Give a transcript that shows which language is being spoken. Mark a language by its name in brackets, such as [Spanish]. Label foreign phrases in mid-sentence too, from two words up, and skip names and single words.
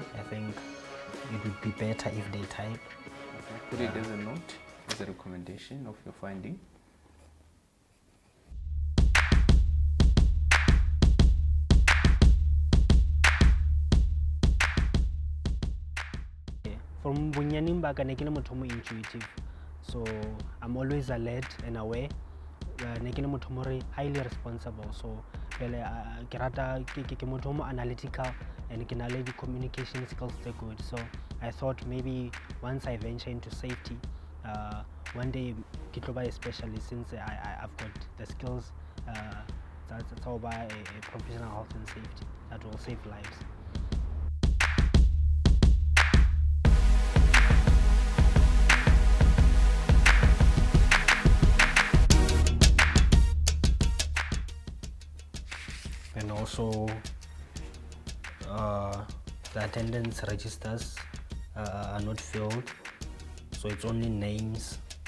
[English] I think it would be better if they type. Okay. Put it as a note, as a recommendation of your finding. [Tswana] From bunyaning ba ka ne ke le motho mo intuitive, [English] so I'm always alert and aware. [Tswana] Ne ke le motho mo [English] highly responsible, [Tswana] so pele ke rata ke motho mo analytical and ke na le di [English] communication skills [Tswana] tse good. [English] So I thought maybe once I venture into safety, one day [Tswana] ke tlo ba a [English] specialist, since I've got the skills that's about a professional health and safety that will save lives. And also the attendance registers are not filled, so it's only names